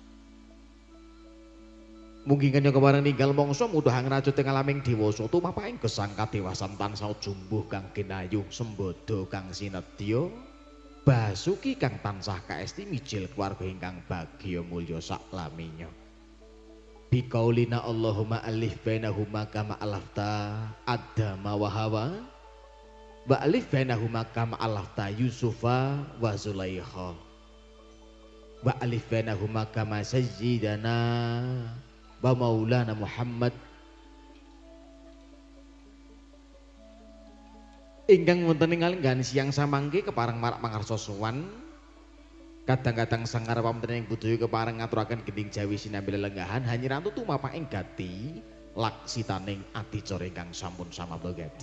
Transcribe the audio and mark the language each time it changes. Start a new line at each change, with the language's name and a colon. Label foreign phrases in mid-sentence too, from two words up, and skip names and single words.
Javanese: Mugi kenya kepareng ninggal mangsa mudahan rajut ing alaming dewasa tumapaking gesang kadewasan tansah jumbuh kang ginayu sembada kang sinedya basuki kang tansah kaesti mijil keluarga ingkang bagya mulya saklaminya.
Arabic: Biqaulina اللهم ألف بينهما كما ألفت آدم و حواء و ألف بينهما كما ألفت يوسف و زليخا و ألف بينهما كما سيدنا و مولانا محمد
Javanese: ingkang wonten ing kalenggahan siang samangke kepareng marak mangarsa sowan kadang-kadang sangar pamantening budaya kepareng ngaturaken gending Jawi sinambi lelenggahan hanyirantu tumapaking gati laksitaning adicara ingkang sampun samabda gati.